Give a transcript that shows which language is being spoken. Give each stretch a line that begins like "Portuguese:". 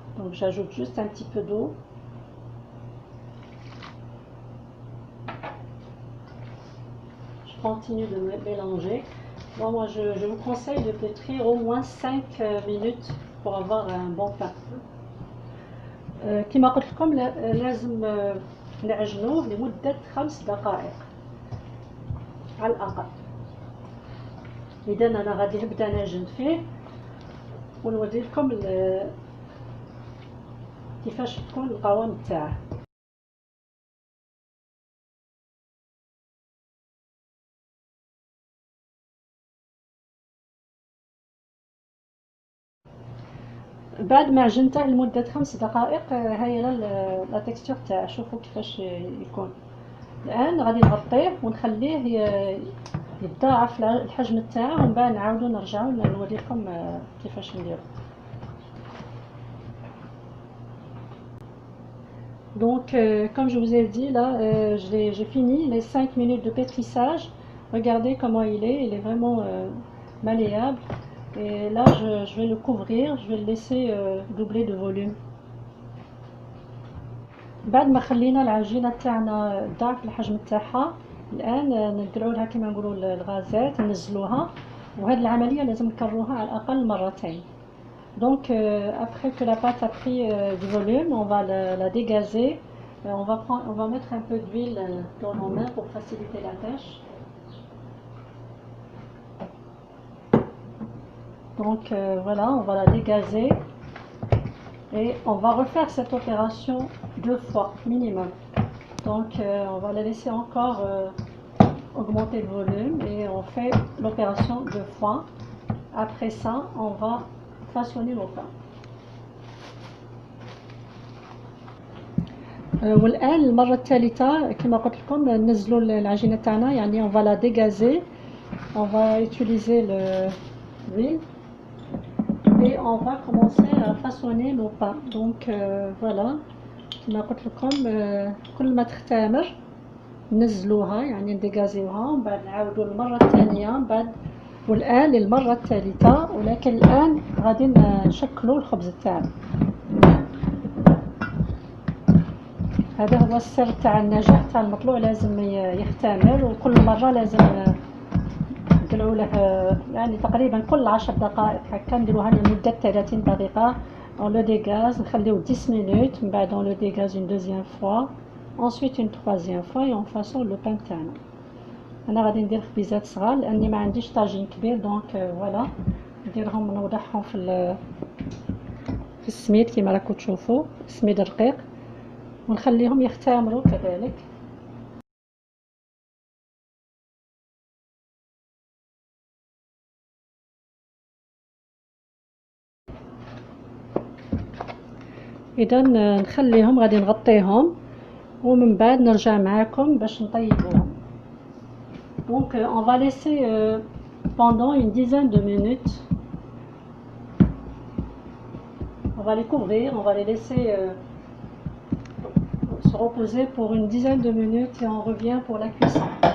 French: Donc j'ajoute juste un petit peu d'eau. Continue de mélanger. Bon, moi je vous conseille de pétrir au moins 5 minutes pour avoir un bon pain.
Arabic: كما قلت لكم لازم نعجنوه لمدة 5 دقائق على الأقل. إذا أنا غادي نبدا نعجن فيه ونوري لكم كيفاش تكون القوام تاعه. بعد ما عجنته لمدة 5 دقائق هاي لا تكستور تاعه. شوفوا كيفاش يكون. الآن غادي نغطيه ونخليه يتضاعف الحجم تاعه، ومن بعد نعاودو نرجعو نوري لكم كيفاش نديرو.
French: Donc comme je vous ai dit là, j'ai fini les 5 minutes de pétrissage. Regardez comment il est vraiment malléable. Et là je vais le couvrir, je vais le laisser doubler de volume.
Arabic: بعد ما خلينا العجينه تاعنا ضعف الحجم تاعها، الان نديروا لها كما نقولوا الغازات، ننزلوها. وهذه العمليه لازم نكرروها على الاقل مرتين.
French: Donc après que la pâte a pris du volume, on va la dégazer. On va mettre un peu d'huile dans nos mains pour faciliter la tâche. Donc voilà, on va la dégazer et on va refaire cette opération 2 fois minimum. Donc on va la laisser encore augmenter le volume et on fait l'opération 2 fois. Après ça, on va façonner nos pains.
Arabic: والآن المرة الثالثة كما قلت لكم ننزلوا العجينة تاعنا، يعني
French: on va la dégazer, on va utiliser l'huile et on va commencer à façonner nos pains. Donc voilà
Arabic: كما قلت لكم كل ما تختمر ننزلوها يعني نديغازيوها، ومن بعد نعاودوا المرة الثانية من بعد، والآن للمرة الثالثة. ولكن الآن غادي نشكلوا الخبز تاعنا. هذا هو السر تاع النجاح تاع المطلوع، لازم يختمر، وكل مرة لازم نديرو له يعني تقريبا كل 10 دقائق هكا نديروها لمدة 30 دقيقة.
French: on le dégage
Arabic: نخليو
French: 10 minutes،
Arabic: من بعد
French: on le dégage une deuxième fois، ensuite une troisième fois et on façonne le pain
Arabic: تاعنا. انا غادي ندير خبيزات صغار لاني ما عنديش طاجين كبير،
French: دونك فوالا
Arabic: نديرهم نوضعهم في السميد كما راكم تشوفوا، السميد رقيق، ونخليهم يختمروا كذلك. اذا نخليهم غادي نغطيهم ومن بعد نرجع معاكم باش نطيبوهم.
French: donc on va laisser pendant une dizaine de minutes, on va les couvrir, on va les laisser se reposer pour une dizaine de minutes et on revient pour la cuisson.